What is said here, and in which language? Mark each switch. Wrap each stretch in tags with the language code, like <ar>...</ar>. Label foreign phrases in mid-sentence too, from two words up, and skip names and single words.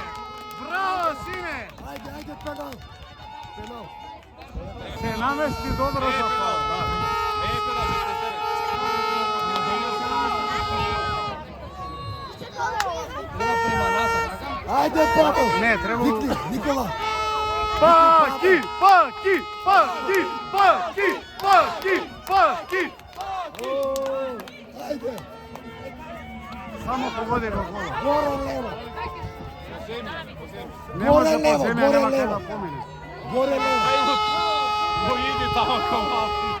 <mk>Браво, сине! Ајде, ајде, пенал. Пенал. Се намести добро за фол.</mk> <sr>Лепо da se Treba prema nazad, Dragan.</sr> <mk>Ајде, Павел. Не, треба- Викни, Никола. Паки, паки, паки, паки, паки, паки. Ајде. Само погоди во гола. Горе лево. Не Горе може по лево, земја, горе нема кај лево. да помине. Горе лево. Иди тамо кај малки.</mk>